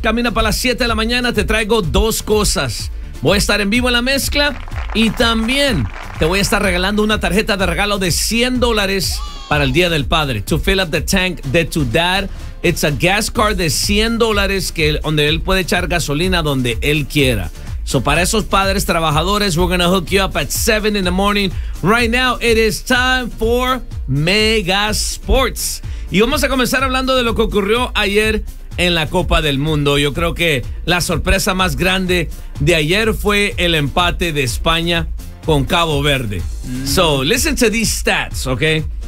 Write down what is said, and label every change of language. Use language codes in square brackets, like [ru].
[es] Camina para las 7 de la mañana, te traigo dos cosas. Voy a estar en vivo en la mezcla y también te voy a estar regalando una tarjeta de regalo de $100 para el Día del Padre. [en] To fill up the tank [es] de tu dad. [en] It's a gas card [es] de $100 que donde él puede echar gasolina donde él quiera. [en] So [es] para esos padres trabajadores, [en] we're going to hook you up at 7 in the morning. Right now, it is time for Mega Sports. [es] Y vamos a comenzar hablando de lo que ocurrió ayer en la Copa del Mundo. Yo creo que la sorpresa más grande de ayer fue el empate de España con Cabo Verde. [en] So, listen to these stats, okay?